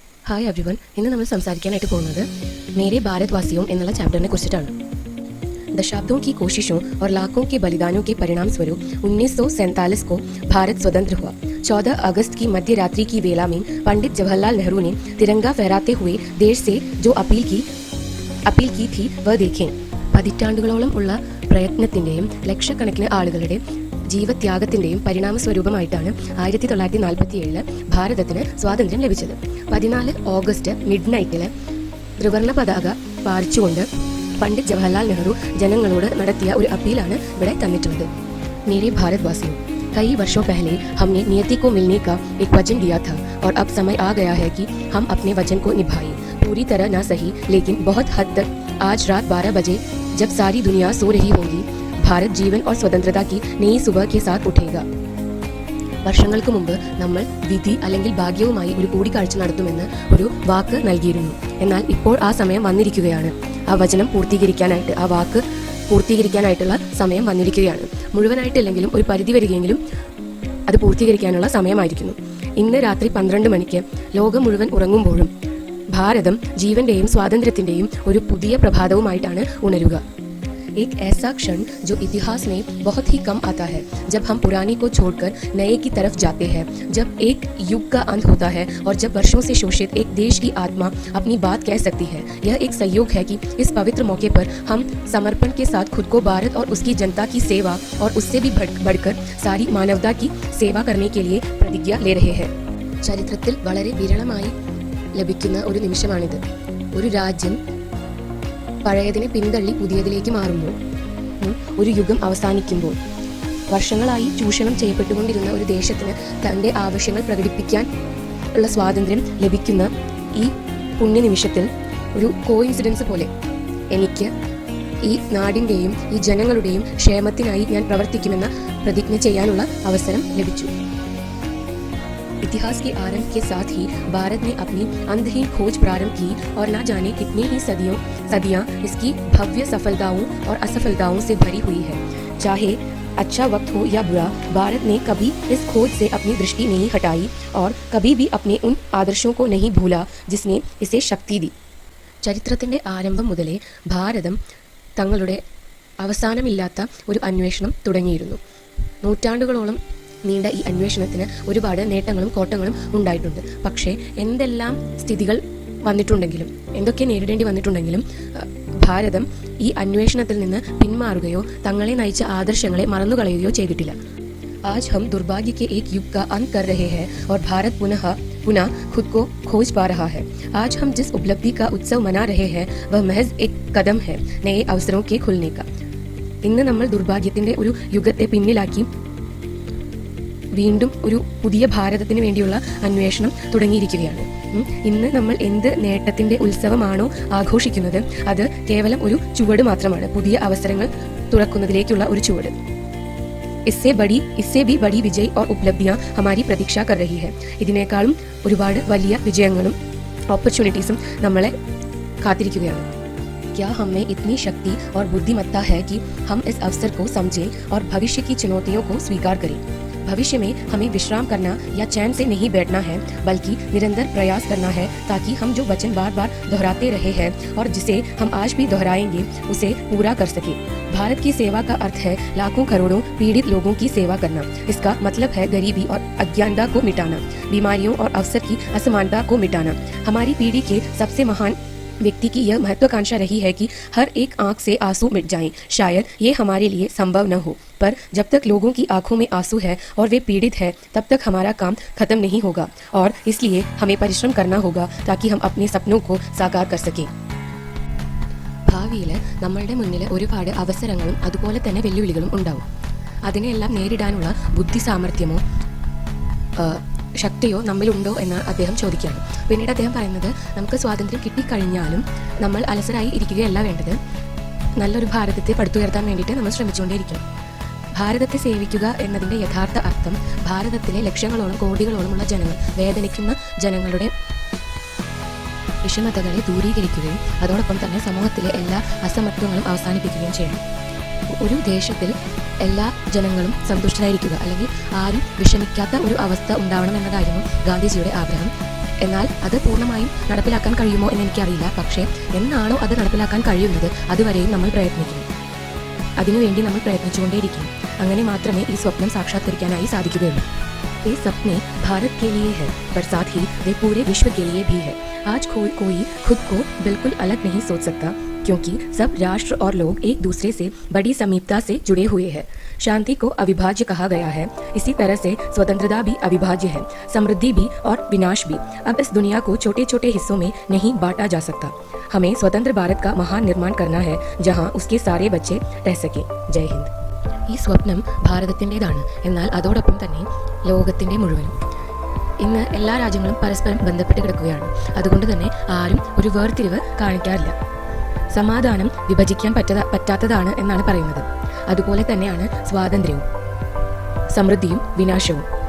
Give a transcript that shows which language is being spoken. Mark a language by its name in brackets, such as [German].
[English] hi everyone, [Malayalam] ഇന്ന് നമ്മൾ സംസാരിക്കാനായിട്ട് പോകുന്നത് മേരെ ഭാരത്വാസിയോं എന്നുള്ള ചാപ്റ്ററിനെ കുറിച്ചിട്ടാണ്. [Hindi] दशाब्दों की कोशिशों और लाखों के बलिदानों के परिणाम स्वरूप 1947 को भारत स्वतंत्र हुआ. 14 अगस्त की मध्य रात्रि की वेला में पंडित जवाहरलाल नेहरू ने तिरंगा फहराते हुए देश से जो अपील की थी वह देखें. [Malayalam] പതിറ്റാണ്ടുകളോളം ഉള്ള പ്രയത്നത്തിന്റെയും ലക്ഷക്കണക്കിന് ആളുകളുടെ ജീവത്യാഗത്തിന്റെയും പരിണാമ സ്വരൂപമായിട്ടാണ് 1947 ഭാരതത്തിന് സ്വാതന്ത്ര്യം ലഭിച്ചത്. 14 ഓഗസ്റ്റ് [English] mid നൈറ്റില് [Malayalam] ത്രിവർണ്ണ പതാക പാറിച്ചുകൊണ്ട് पंडित जवाहरलाल नेहरू जनങ്ങളോട് നടത്തിയ ഒരു അപ്പീലാണ് ഇവിടെ തന്നിട്ടുള്ളത്. [Hindi] मेरे भारतवासियों, कई वर्षों पहले हमने नियति को मिलने का एक वचन दिया था और अब समय आ गया है कि हम अपने वचन को निभाएं. पूरी तरह ना सही, लेकिन बहुत हद तक. आज रात 12 बजे जब सारी दुनिया सो रही होगी, भारत जीवन और स्वतंत्रता की नई सुबह के साथ उठेगा. [Malayalam] വർഷങ്ങൾക്ക് മുമ്പ് നമ്മൾ വിധി അല്ലെങ്കിൽ ഭാഗ്യവുമായി ഒരു കൂടിക്കാഴ്ച നടത്തുമെന്ന് ഒരു വാക്ക് നൽകിയിരുന്നു. എന്നാൽ ഇപ്പോൾ ആ സമയം വന്നിരിക്കുകയാണ്. ആ വചനം പൂർത്തീകരിക്കാനായിട്ട്, ആ വാക്ക് പൂർത്തീകരിക്കാനായിട്ടുള്ള സമയം വന്നിരിക്കുകയാണ്. മുഴുവനായിട്ടില്ലെങ്കിലും ഒരു പരിധി വരികയെങ്കിലും അത് പൂർത്തീകരിക്കാനുള്ള സമയമായിരിക്കുന്നു. ഇന്ന് രാത്രി 12 മണിക്ക് ലോകം മുഴുവൻ ഉറങ്ങുമ്പോഴും ഭാരതം ജീവന്റെയും സ്വാതന്ത്ര്യത്തിന്റെയും ഒരു പുതിയ പ്രഭാതവുമായിട്ടാണ് ഉണരുക. [Hindi] एक ऐसा क्षण जो इतिहास में बहुत ही कम आता है, जब हम पुराने को छोड़कर नए की तरफ जाते हैं, जब एक युग का अंत होता है और जब वर्षों से शोषित एक देश की आत्मा अपनी बात कह सकती है. यह एक संयोग है कि इस पवित्र मौके पर हम समर्पण के साथ खुद को भारत और उसकी जनता की सेवा और उससे भी बढ़कर सारी मानवता की सेवा करने के लिए प्रतिज्ञा ले रहे हैं. [Malayalam] ചരിത്രത്തിൽ വളരെ വിരളമായി ലഭിക്കുന്ന ഒരു നിമിഷമാണിത്. ഒരു രാജ്യം പഴയതിനെ പിന്തള്ളി പുതിയതിലേക്ക് മാറുമ്പോൾ, ഒരു യുഗം അവസാനിക്കുമ്പോൾ, വർഷങ്ങളായി ചൂഷണം ചെയ്യപ്പെട്ടുകൊണ്ടിരുന്ന ഒരു ദേശത്തിന് തൻ്റെ ആവശ്യങ്ങൾ പ്രകടിപ്പിക്കാൻ ഉള്ള സ്വാതന്ത്ര്യം ലഭിക്കുന്ന ഈ പുണ്യനിമിഷത്തിൽ ഒരു കോയിൻസിഡൻസ് പോലെ എനിക്ക് ഈ നാടിൻ്റെയും ഈ ജനങ്ങളുടെയും ക്ഷേമത്തിനായി ഞാൻ പ്രവർത്തിക്കുമെന്ന പ്രതിജ്ഞ ചെയ്യാനുള്ള അവസരം ലഭിച്ചു. [Hindi] इतिहास के आरंभ के साथ ही भारत ने अपनी अंधहीन खोज प्रारंभ की और न जाने कितनी ही सदियां इसकी भव्य सफलताओं और असफलताओं से भरी हुई है. चाहे अच्छा वक्त हो या बुरा, भारत ने कभी इस खोज से अपनी दृष्टि नहीं हटाई और कभी भी अपने उन आदर्शों को नहीं भूला जिसने इसे शक्ति दी. [Malayalam] ചരിത്രത്തിന്റെ ആരംഭം മുതലേ ഭാരതം തങ്ങളുടെ അവസാനമില്ലാത്ത ഒരു അന്വേഷണം തുടങ്ങിയിരുന്നു. നൂറ്റാണ്ടുകളോളം നീണ്ട ഈ അന്വേഷണത്തിന് ഒരുപാട് നേട്ടങ്ങളും കോട്ടങ്ങളും ഉണ്ടായിട്ടുണ്ട്. പക്ഷേ എന്തെല്ലാം സ്ഥിതികൾ വന്നിട്ടുണ്ടെങ്കിലും, എന്തൊക്കെ നേരിടേണ്ടി വന്നിട്ടുണ്ടെങ്കിലും ഭാരതം ഈ അന്വേഷണത്തിൽ നിന്ന് പിന്മാറുകയോ തങ്ങളെ നയിച്ച ആദർശങ്ങളെ മറന്നുകളയുകയോ ചെയ്തിട്ടില്ല. [Hindi] आज हम दुर्भाग्य के एक युग का अंत कर रहे हैं और भारत पुनः खुद को खोज पा रहा है. आज हम जिस उपलब्धि का उत्सव मना रहे हैं वह महज एक कदम है नए अवसरों के खुलने का. [Malayalam] ഇന്ന് നമ്മൾ ദുർഭാഗ്യത്തിന്റെ ഒരു യുഗത്തെ പിന്നിലാക്കി വീണ്ടും ഒരു പുതിയ ഭാരതത്തിന് വേണ്ടിയുള്ള അന്വേഷണം തുടങ്ങിയിരിക്കുകയാണ്. ഇന്ന് നമ്മൾ എന്ത് നേട്ടത്തിന്റെ ഉത്സവമാണോ ആഘോഷിക്കുന്നത്, അത് കേവലം ഒരു ചുവട് മാത്രമാണ്, പുതിയ അവസരങ്ങൾ തുറക്കുന്നതിലേക്കുള്ള ഒരു ചുവട്. [Hindi] इससे भी बड़ी विजय और उपलब्धियां हमारी प्रतीक्षा कर रही है. [Malayalam] ഇതിനേക്കാളും ഒരുപാട് വലിയ വിജയങ്ങളും ഓപ്പർച്യൂണിറ്റീസും നമ്മളെ കാത്തിരിക്കുകയാണ്. [Hindi] क्या हम में इतनी शक्ति और बुद्धिमत्ता है कि हम इस अवसर को समझें और भविष्य की चुनौतियों को स्वीकार करें. भविष्य में हमें विश्राम करना या चैन से नहीं बैठना है, बल्कि निरंतर प्रयास करना है ताकि हम जो वचन बार बार दोहराते रहे हैं और जिसे हम आज भी दोहराएंगे उसे पूरा कर सके. भारत की सेवा का अर्थ है लाखों करोड़ों पीड़ित लोगों की सेवा करना. इसका मतलब है गरीबी और अज्ञानता को मिटाना, बीमारियों और अवसर की असमानता को मिटाना. हमारी पीढ़ी के सबसे महान व्यक्ति की यह महत्वाकांक्षा रही है कि हर एक आंख से आंसू मिट जाएं. शायद ये हमारे लिए संभव न हो, पर जब तक लोगों की आंखों में आंसू है और वे पीड़ित है, तब तक हमारा काम खत्म नहीं होगा और इसलिए हमें परिश्रम करना होगा ताकि हम अपने सपनों को साकार कर सकें. [Malayalam] ഭാവിയിൽ നമ്മളുടെ മുന്നിൽ ഒരുപാട് അവസരങ്ങളും അതുപോലെ തന്നെ വെല്ലുവിളികളും ഉണ്ടാവും. അതിനെല്ലാം നേരിടാനുള്ള ബുദ്ധി സാമർഥ്യമോ ശക്തിയോ നമ്മളുണ്ടോ എന്ന് അദ്ദേഹം ചോദിക്കുകയാണ്. പിന്നീട് അദ്ദേഹം പറയുന്നത്, നമുക്ക് സ്വാതന്ത്ര്യം കിട്ടിക്കഴിഞ്ഞാലും നമ്മൾ അലസരായി ഇരിക്കുകയല്ല വേണ്ടത്. നല്ലൊരു ഭാരതത്തെ പടുത്തുയർത്താൻ വേണ്ടിയിട്ട് നമ്മൾ ശ്രമിച്ചുകൊണ്ടേയിരിക്കണം. ഭാരതത്തെ സേവിക്കുക എന്നതിൻ്റെ യഥാർത്ഥ അർത്ഥം ഭാരതത്തിലെ ലക്ഷങ്ങളോളം കോടികളോളമുള്ള ജനങ്ങൾ, വേദനിക്കുന്ന ജനങ്ങളുടെ വിഷമതകളെ ദൂരീകരിക്കുകയും അതോടൊപ്പം തന്നെ സമൂഹത്തിലെ എല്ലാ അസമത്വങ്ങളും അവസാനിപ്പിക്കുകയും ചെയ്യണം. ഒരു ദേശത്തിൽ എല്ലാ ജനങ്ങളും സന്തുഷ്ടരായിരിക്കുക, അല്ലെങ്കിൽ ആരും വിഷമിക്കാത്ത ഒരു അവസ്ഥ ഉണ്ടാവണം എന്നതായിരുന്നു ഗാന്ധിജിയുടെ ആഗ്രഹം. എന്നാൽ അത് പൂർണ്ണമായും നടപ്പിലാക്കാൻ കഴിയുമോ എന്ന് എനിക്കറിയില്ല. പക്ഷേ എന്നാണോ അത് നടപ്പിലാക്കാൻ കഴിയുന്നത് അതുവരെയും നമ്മൾ പ്രയത്നിക്കും. അതിനുവേണ്ടി നമ്മൾ പ്രയത്നിച്ചുകൊണ്ടേയിരിക്കും. അങ്ങനെ മാത്രമേ ഈ സ്വപ്നം സാക്ഷാത്കരിക്കാനായി സാധിക്കുകയുള്ളൂ. [Hindi] ये सपने भारत के लिए है, पर साथ ही वे पूरे विश्व के लिए भी है. आज कोई खुद को बिल्कुल अलग नहीं सोच सकता, क्योंकि सब राष्ट्र और लोग एक दूसरे से बड़ी समीपता से जुड़े हुए हैं. शांति को अविभाज्य कहा गया है, इसी तरह से स्वतंत्रता भी अविभाज्य है, समृद्धि भी और विनाश भी. अब इस दुनिया को छोटे छोटे हिस्सों में नहीं बांटा जा सकता. हमें स्वतंत्र भारत का महान निर्माण करना है, जहाँ उसके सारे बच्चे रह सकें. जय हिंद. [Malayalam] ഈ സ്വപ്നം ഭാരതത്തിൻ്റെതാണ്, എന്നാൽ അതോടൊപ്പം തന്നെ ലോകത്തിൻ്റെ മുഴുവനും. ഇന്ന് എല്ലാ രാജ്യങ്ങളും പരസ്പരം ബന്ധപ്പെട്ട് കിടക്കുകയാണ്. അതുകൊണ്ട് തന്നെ ആരും ഒരു വേർതിരിവ് കാണിക്കാറില്ല. സമാധാനം വിഭജിക്കാൻ പറ്റാത്തതാണ് എന്നാണ് പറയുന്നത്. അതുപോലെ തന്നെയാണ് സ്വാതന്ത്ര്യവും സമൃദ്ധിയും വിനാശവും.